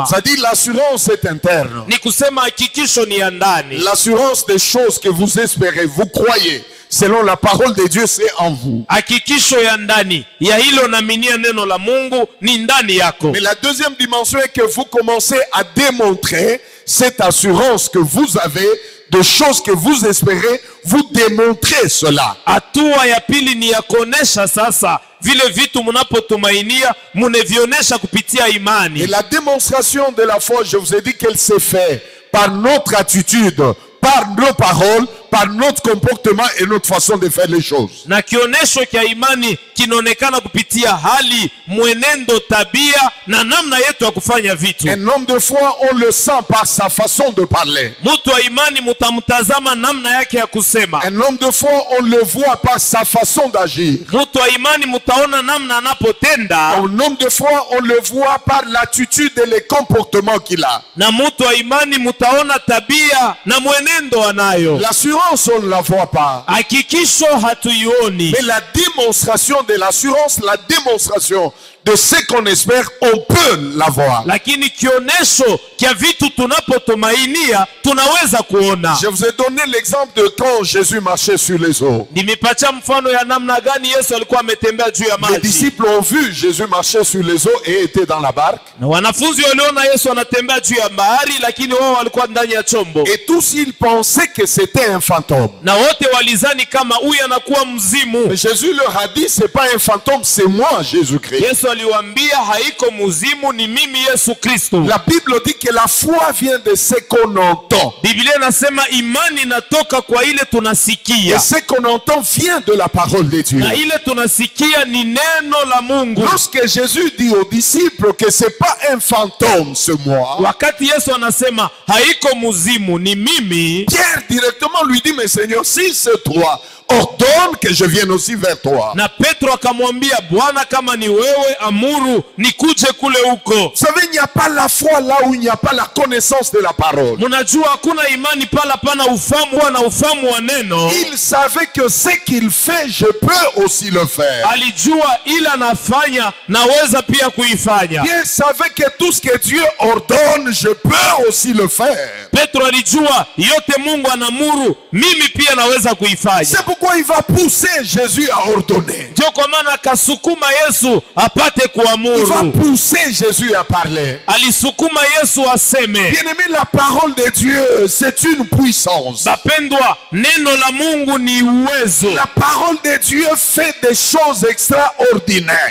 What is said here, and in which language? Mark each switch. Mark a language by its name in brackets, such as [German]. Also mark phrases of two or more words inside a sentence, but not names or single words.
[French] Ça dit l'assurance est interne. [Swahili] Ni kusema hakikisho ni ya ndani. [French] L'assurance des choses que vous espérez, vous croyez. Selon la parole de Dieu, c'est en vous. [Swahili] Hakikisho ya ndani ya hilo naaminia neno la Mungu ni ndani yako. [French] Mais la deuxième dimension est que vous commencez à démontrer cette assurance que vous avez de choses que vous espérez, vous démontrez cela. [Swahili] Hatua ya pili ni ya kuonesha sasa vile vitu mnapotumainia mnevionesha kupitia imani. [French] Et la démonstration de la foi, je vous ai dit qu'elle s'est faite par notre attitude, par nos paroles, par notre comportement et notre façon de faire les choses. [Swahili] Na kionesho kia imani kinaonekana kupitia hali, mwenendo, tabia na namna yetu ya kufanya vitu. [French] Un homme de foi, on le sent par sa façon de parler. [Swahili] Mtu wa imani mutamtazama namna yake ya kusema. [French] Un homme de foi, on le voit par sa façon d'agir. [Swahili] Mtu wa imani mutaona namna anapotenda. [French] Un homme de foi, on le voit par l'attitude et les comportements qu'il a. [Swahili] Na mtu wa imani mutaona tabia na mwenendo anayo. [French] L'assurance, on ne la voit pas. [Swahili] Hakikisho hatuioni. [French] Mais la démonstration de l'assurance, la démonstration de ce qu'on espère, on peut l'avoir. [Swahili] Lakini kionesho kia vitu tunapotumainia tunaweza kuona. [French] Je vous ai donné l'exemple de quand Jésus marchait sur les eaux. [Swahili] Nimepatia mfano ya namna gani Yesu alikuwa ametembea juu ya maji. [French] Les disciples ont vu Jésus marcher sur les eaux et étaient dans la barque. [Swahili] Na wanafunzi waliona Yesu anatembea juu ya bahari, lakini wao walikuwa ndani ya chombo. [French] Et tous ils pensaient que c'était un fantôme. [Swahili] Na wote walizani kama huyu anakuwa mzimu. [French] Mais Jésus leur a dit, c'est pas un fantôme, c'est moi, Jésus-Christ. [Swahili] Yesu aliwaambia haiko mzimu, ni mimi Yesu Kristo. [French] La Bible dit que la foi vient de ce qu'on entend. [Swahili] Biblia inasema imani inatoka kwa ile tunasikia. [French] Et ce qu'on entend vient de la parole de Dieu. [Swahili] Na ile tunasikia ni neno la Mungu. [French] Lorsque Jésus dit aux disciples que c'est pas un fantôme, c'est moi. [Swahili] Wakati Yesu anasema haiko mzimu, ni mimi. [French] Pierre directement lui dit, mais Seigneur, si c'est toi, ordonne que je vienne aussi vers toi. [Swahili] Na Petro akamwambia, Bwana, kama ni wewe, amuru nikuje kule huko. [French] Vous savez, il n'y a pas la foi là où il n'y a pas la connaissance de la parole. [Swahili] Munajua hakuna imani pala pana ufahamu na ufahamu wa neno. [French] Il savait que ce qu'il fait, je peux aussi le faire. [Swahili] Alijua ila nafanya naweza pia kuifanya. [French] Pierre savait que tout ce que Dieu ordonne, je peux aussi le faire. [Swahili] Petro alijua yote Mungu anamuru, mimi pia naweza kuifanya. [French] C'est pourquoi il va pousser Jésus à ordonner. [Swahili] Ndio kwa maana akasukuma Yesu apate kuamuru. [French] Il va pousser Jésus à parler. [Swahili] Alisukuma Yesu aseme. [French] Bien-aimé, la parole de Dieu, c'est une puissance. [Swahili] Bapendwa, neno la Mungu ni uwezo. [French] La parole de Dieu fait des choses extraordinaires.